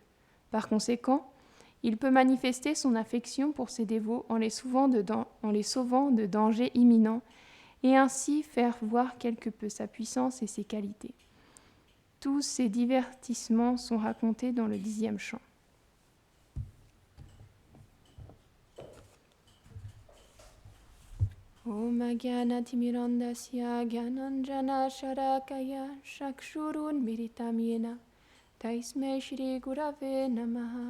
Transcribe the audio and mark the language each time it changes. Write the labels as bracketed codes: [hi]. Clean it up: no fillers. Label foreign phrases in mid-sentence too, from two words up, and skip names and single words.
[fr] Par conséquent, il peut manifester son affection pour ses dévots en les sauvant de dangers imminents et ainsi faire voir quelque peu sa puissance et ses qualités. Tous ces divertissements sont racontés dans le 10e chant. [sa] Om Agyanatimirandasya Gyananjana Sharakaya Shakshurun Miritam Yena Taisme Shri Gurave Namaha.